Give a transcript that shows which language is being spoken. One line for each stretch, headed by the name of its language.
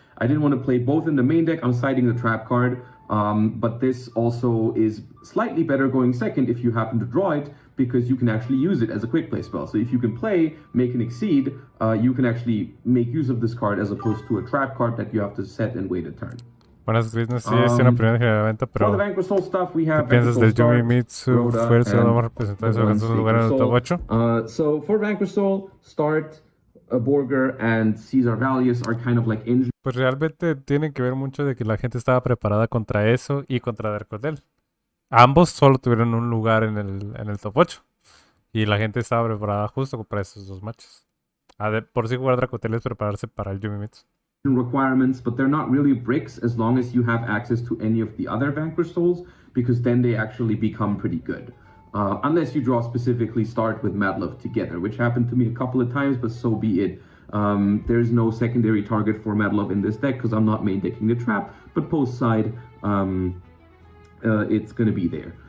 English: I didn't want to play both in the main deck. I'm siding the trap card, but this also is slightly better going second if you happen to draw it, because you can actually use it as a quick play spell. So if you can play, make an Exceed, you can actually make use of this card as opposed to a trap card that you have to set and wait a turn.
Spanish: Buenas Business, sí, es una primera generalmente, pero ¿qué piensas del Yumi Mitsu? Fuerza, no vamos a representar esos lugares en el top 8.
English: So for Vanquished Soul, Start, Borger, and Caesar Valius are kind of like engine.
Spanish: Pues realmente tiene que ver mucho de que la gente estaba preparada contra eso y contra Darkodel. Ambos solo tuvieron un lugar en el top 8. Y la gente estaba preparada justo para esos dos matches. Por si jugar Darkodel es prepararse para el Yumi Mitsu.
English: Requirements, but they're not really bricks as long as you have access to any of the other Vanquished Souls, because then they actually become pretty good. Unless you draw specifically Start with Madlove together, which happened to me a couple of times, but so be it. There's no secondary target for Madlove in this deck because I'm not main decking the trap, but post side, it's going to be there.